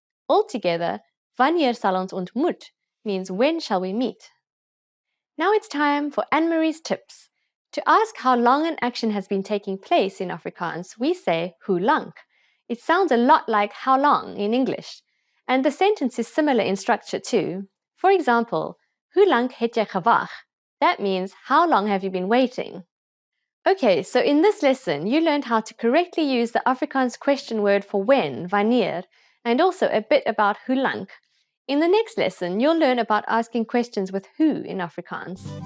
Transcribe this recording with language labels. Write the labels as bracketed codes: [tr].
[en] Altogether, [af] wanneer sal ons ontmoet [en] means when shall we meet. Now it's time for Anne-Marie's tips. To ask how long an action has been taking place in Afrikaans, we say hoe lank. It sounds a lot like how long in English, and the sentence is similar in structure too. For example, [af] hoe lank het jy gewag? [en] That means how long have you been waiting? Okay, so in this lesson, you learned how to correctly use the Afrikaans question word for when, wanneer, and also a bit about hoe lank. In the next lesson, you'll learn about asking questions with who in Afrikaans.